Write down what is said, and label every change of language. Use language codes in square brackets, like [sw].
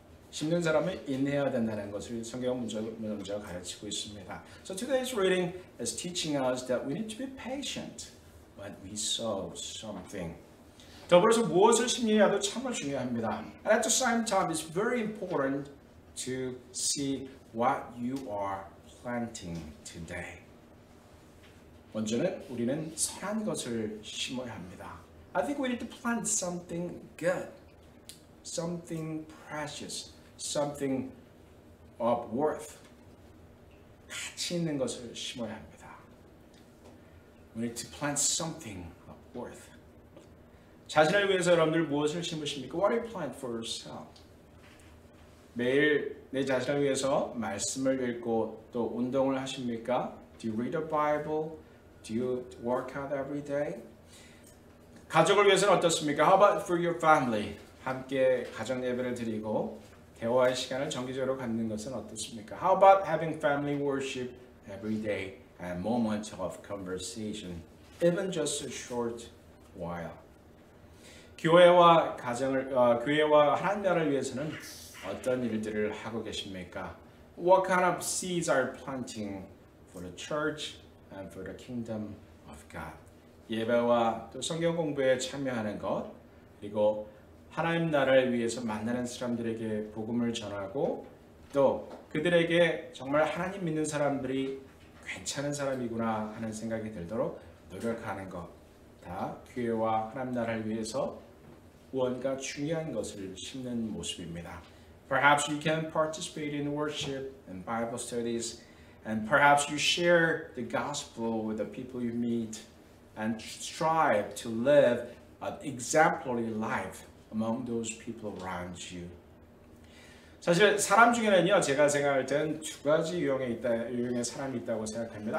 [ko] 심는 사람은 인내해야 된다는 것을 성경 먼저 가르치고 있습니다. [en] So today's reading is teaching us that we need to be patient when we sow something. [ko] 더불어서 무엇을 심느냐도 참으로 중요합니다. [en] And at the same time, it's very important to see what you are planting today. [ko] 먼저는 우리는 선한 것을 심어야 합니다. [en] I think we need to plant something good, something precious, something of worth. [ko] 가치 있는 것을 심어야 합니다. [en] We need to plant something of worth. [ko] 자신을 위해서 여러분들 무엇을 심으십니까? [en] What do you plant for yourself? [ko] 매일 내 자신을 위해서 말씀을 읽고 또 운동을 하십니까? [en] Do you read the Bible? Do you work out every day? [ko] 가족을 위해서는 어떻습니까? [en] How about for your family? [ko] 함께 가정 예배를 드리고 대화의 시간을 정기적으로 갖는 것은 어떻습니까? [en] How about having family worship every day and moment of conversation, even just a short while? [ko] 교회와 교회와 하나님 나라를 위해서는 어떤 일들을 하고 계십니까? [en] What kind of seeds are you planting for the church and for the kingdom of God? [ko] 예배와 또 성경 공부에 참여하는 것, 그리고 하나님 나라를 위해서 만나는 사람들에게 복음을 전하고 또 그들에게 정말 하나님 믿는 사람들이 괜찮은 사람이구나 하는 생각이 들도록 노력하는 것, 다 교회와 하나님 나라를 위해서 무언가 중요한 것을 심는 모습입니다. [en] Perhaps you can participate in worship and Bible studies, and perhaps you share the gospel with the people you meet and strive to live an exemplary life among those people around you. [ko] 사실 사람 중에는요, 제가 생각할 때는 두 가지 유형의 사람이 있다고 생각합니다.